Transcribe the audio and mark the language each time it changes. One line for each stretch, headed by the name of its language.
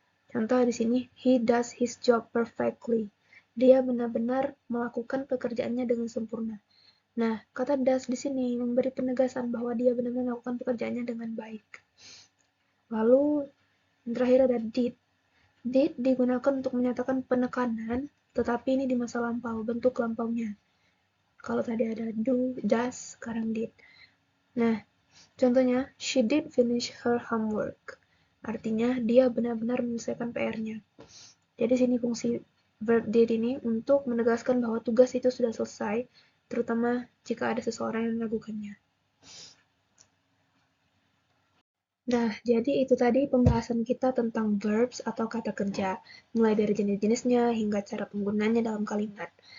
Indonesian: Contoh di sini,
English: he does his job perfectly.
Indonesian: Dia benar-benar melakukan pekerjaannya dengan sempurna. Nah, kata does di sini memberi penegasan bahwa dia benar-benar melakukan pekerjaannya dengan baik. Lalu, yang terakhir ada did. Did digunakan untuk menyatakan penekanan, tetapi ini di masa lampau, bentuk lampaunya. Kalau tadi ada do, does, sekarang did. Nah, contohnya,
English: she did finish her homework.
Indonesian: Artinya, dia benar-benar menyelesaikan PR-nya. Jadi sini fungsi verb did ini untuk menegaskan bahwa tugas itu sudah selesai, terutama jika ada seseorang yang melakukannya. Nah, jadi itu tadi pembahasan kita tentang verbs atau kata kerja, mulai dari jenis-jenisnya hingga cara penggunaannya dalam kalimat.